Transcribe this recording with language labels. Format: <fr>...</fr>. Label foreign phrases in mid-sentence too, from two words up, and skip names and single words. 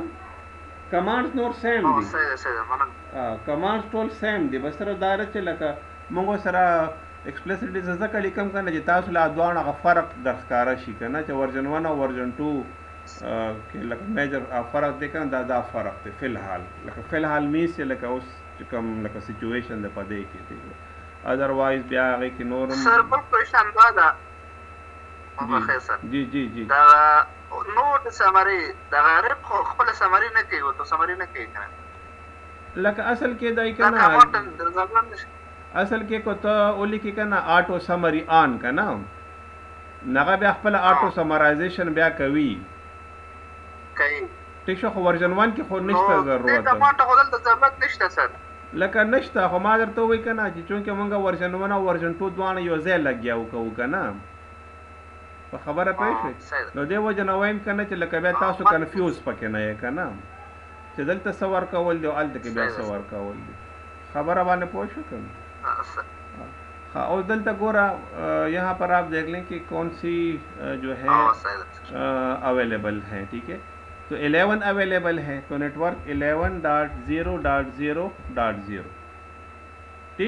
<ps>کمانډز نور سیم دي, کمانډز ټول سیم دي, بس سره دا چې لکه مونږ سره ایکسپلیسیټلی ځکه لیکم کنه چې تاسو له دواړو هغه فرق درښکاره شي کنه چې ورژن 1 او ورژن 2 کې لکه میجر فرق دی کنه, دا فرق دی فی الحال. لکه فی الحال میس چې لکه اوس چې کوم لکه سچویشن د پدې کې دی, ادروایز بیا هغه کې نور سر بل کوېشن دا ده. جی جی جی, دا نو د سمری دا غریب خپل سمری نه کوي, تو سمری نه کوي کنه. لکه اصل کې دای کنه, اصل کې کو ته اولی کې کنه</ps> <en>auto summary on</en> <ps>کنه, نغه بیا خپل آټو سمرایزیشن بیا کوي. ٹھیک شو, خو ورژن 1 کې خو نشته ضرورت. دا ما ته خو دلته ضرورت نشته سر, لکه نشته, خو ما درته وایي کنه چې چونکې مونږ ورژن 1 او ورژن 2 دواړه یو ځای لګیاو کوو کنه, په خبره پوه شوې. نو دې وجه نه وایم کنه چې لکه بیا تاسو کنفیوز پکې نه یې کنه چې دلته څه ورکول دی او هلته کې بیا څه ورکول دی. خبره باندې پوه شو کنه.</ps> <ur>ہاں, اور</ur> <ps>دلتا گورا</ps> <ur>یہاں پر آپ دیکھ لیں کہ کون سی جو ہے اویلیبل ہیں, ٹھیک ہے. تو 11 اویلیبل ہیں, تو نیٹ ورک 11.0.0.0, ٹھیک.</ur>